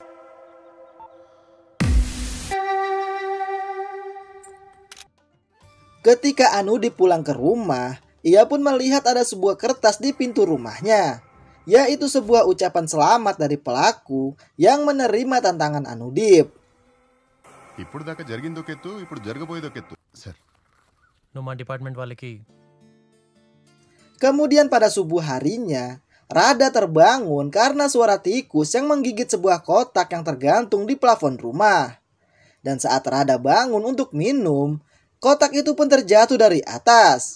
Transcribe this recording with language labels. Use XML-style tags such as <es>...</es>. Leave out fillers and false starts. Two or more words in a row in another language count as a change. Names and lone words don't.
<id>Ketika Anudip pulang ke rumah, ia pun melihat ada sebuah kertas di pintu rumahnya, yaitu sebuah ucapan selamat dari pelaku yang menerima tantangan Anudip.</id> <te>ఇప్పుడు దాకా జరిగిందో కెత్తు ఇప్పుడు జరగబోయేదో కెత్తు సార్ నువ్వు మా డిపార్ట్మెంట్ వాళ్ళకి.</te> <id>Kemudian pada subuh harinya, Radha terbangun karena suara tikus yang menggigit sebuah kotak yang tergantung di plafon rumah. Dan saat Radha bangun untuk minum, kotak itu pun terjatuh dari atas.</id>